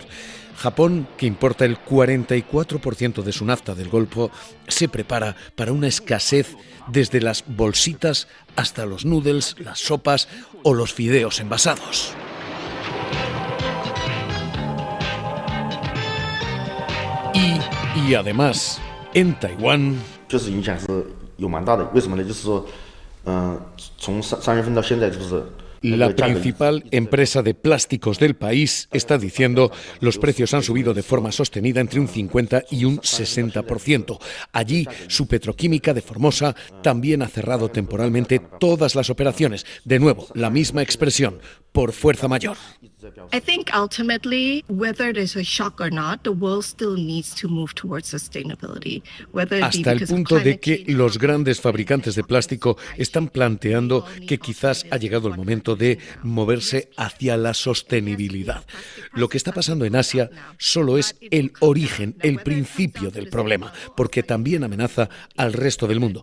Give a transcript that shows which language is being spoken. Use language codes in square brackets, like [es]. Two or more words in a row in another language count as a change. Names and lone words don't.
[es] Japón, que importa el 44% de su nafta del Golfo, se prepara para una escasez desde las bolsitas hasta los noodles, las sopas o los fideos envasados. Y además, en Taiwán, [zh] 就是影响是有蛮大的。为什么呢？就是说，从3月份到现在，就是 [es] La principal empresa de plásticos del país está diciendo los precios han subido de forma sostenida entre un 50 y un 60%. Allí, su petroquímica de Formosa también ha cerrado temporalmente todas las operaciones. De nuevo, la misma expresión, por fuerza mayor. [en] I think ultimately, whether there's a shock or not, the world still needs to move towards sustainability. [es] Hasta el punto de que los grandes fabricantes de plástico están planteando que quizás ha llegado el momento de moverse hacia la sostenibilidad. Lo que está pasando en Asia solo es el origen, el principio del problema, porque también amenaza al resto del mundo.